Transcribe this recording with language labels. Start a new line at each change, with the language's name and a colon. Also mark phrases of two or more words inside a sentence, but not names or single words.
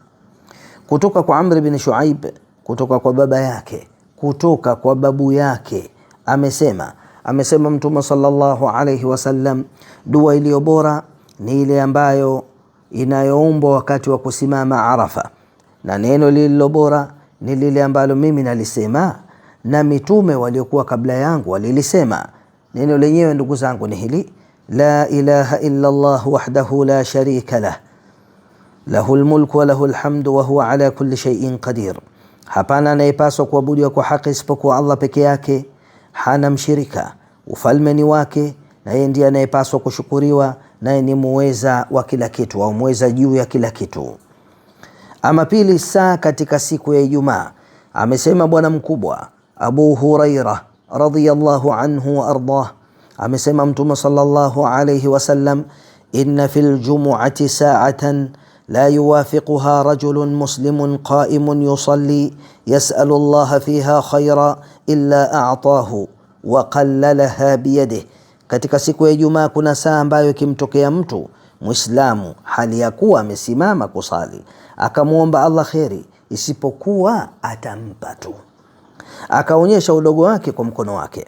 Swahili: Kutoka kwa Amr bin Shuaib, kutoka kwa baba yake, kutoka kwa babu yake, amesema Mtume
Arabic: صلى الله عليه وسلم,
Swahili: dua iliyo bora ni ile ambayo inayoombwa wakati wa kusimama Arafa, na neno lililo bora ni lile ambalo mimi nalisema na mitume waliokuwa kabla yangu walilisema. Neno lenyewe ndugu zangu ni hili:
Arabic: لا إله إلا الله وحده لا شريك له، له الملك وله الحمد وهو على كل شيء قدير.
Swahili: Hapana anayepaswa kuabudiwa kwa haki isipokuwa Allah peke yake, hana mshirika, ufalme ni wake, na yeye ndiye anayepaswa kushukuriwa, naye ni muweza wa kila kitu au muweza juu ya kila kitu. Ama pili, saa katika siku ya Ijumaa, amesema bwana mkubwa Abu Huraira
Arabic: رضي الله عنه وأرضاه,
Swahili: amesema Mtume
Arabic: صلى الله عليه وسلم, إن في الجمعة ساعة لا يوافقها رجل مسلم قائم يصلي يسأل الله فيها خيرا إلا أعطاه وقللها بيده.
Swahili: Katika siku ya Ijumaa kuna saa ambayo ikimtokea mtu Muislamu hali ya kuwa amesimama kusali akamwomba Allah kheri, isipokuwa atampa tu, akaonyesha udogo wake kwa mkono wake.